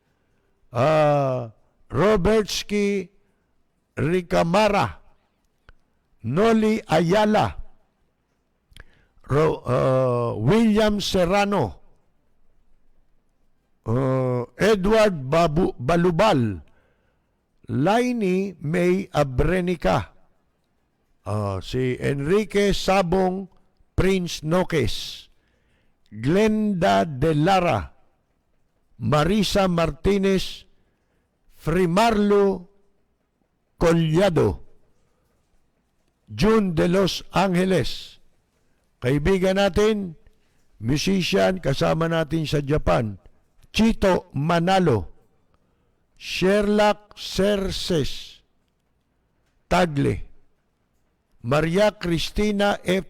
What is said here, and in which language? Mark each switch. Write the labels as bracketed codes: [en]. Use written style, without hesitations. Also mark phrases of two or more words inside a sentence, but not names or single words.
[tl] Robertsky Ricamara, Noli Ayala, William Serrano, Edward Balubal, Laini May Abrenica, si Enrique Sabong Prince Noques, Glenda De Lara, Marisa Martinez, Frimarlo Collado, June de Los Angeles, kaibigan natin, musician, kasama natin sa Japan, Chito Manalo, Sherlock Cerces Tagle, Maria Cristina F.